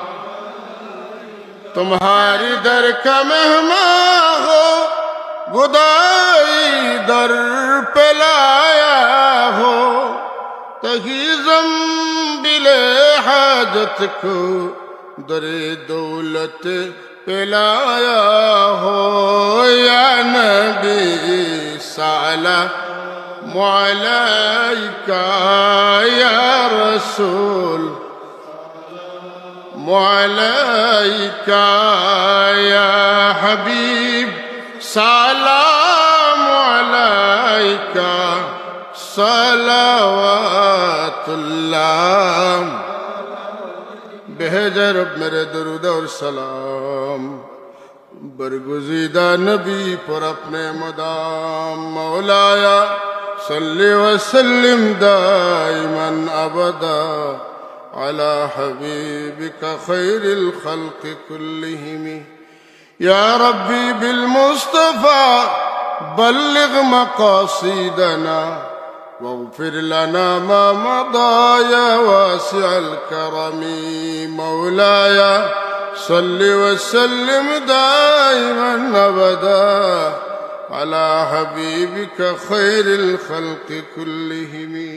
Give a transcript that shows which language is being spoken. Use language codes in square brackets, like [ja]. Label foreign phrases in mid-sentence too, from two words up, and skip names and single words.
[ur] تمہاری در کا مہمان ہو، خدائی در پہ لایا ہو، تہی زنبیل حاجت کو در دولت پہ لایا ہو. [ar] یا نبی سلام عليك يا رسول عليك يا حبيب سلام عليك صلوات الله भेजा [ur] رب میرے درود اور سلام برگزیدہ نبی پر اپنے مدام مولایا [ar] صلِّ وسلِّم دائماً أبداً على حبيبك خيرِ الخلقِ كلِّهم يا ربي بالمصطفى بلّغ مقاصدنا واغفر لنا ما مضى يا واسع الكرم مولاي صل وسلم دائما ابدا على حبيبك خير الخلق كلهم